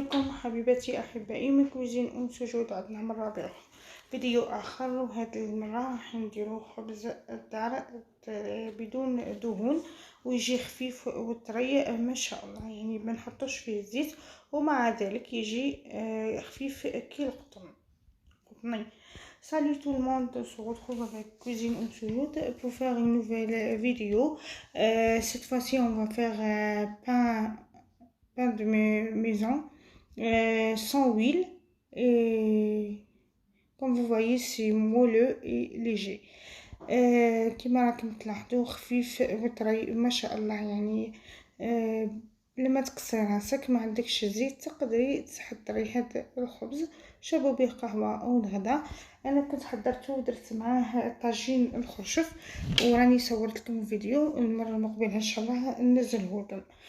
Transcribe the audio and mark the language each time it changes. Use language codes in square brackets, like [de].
[ar] حبيباتي أحبائي من كوزين أم سجود، عدنا مرة فيديو آخر. وهذه المرة راح نديرو خبز الدار بدون دهون ويجي خفيف وطري ما شاء الله، يعني ما نحطوش فيه زيت ومع ذلك يجي خفيف كي القطن قطني. [fr] Salut tout le monde, on se retrouve avec Cuisine en Souyout pour faire une nouvelle vidéo. Cette fois-ci, on va faire pain de maison sans huile, et comme vous voyez c'est moelleux et léger. [ar] كما راكم تلاحظوا خفيف وطري ما شاء الله، يعني لما تكسر راسك ما عندكش زيت تقدري تحضري هذا الخبز شربوا به قهوه او الغداء. انا كنت حضرته ودرت معاه طاجين الخرشف وراني صورت لكم فيديو، المره المقبله ان شاء الله ننزله لكم.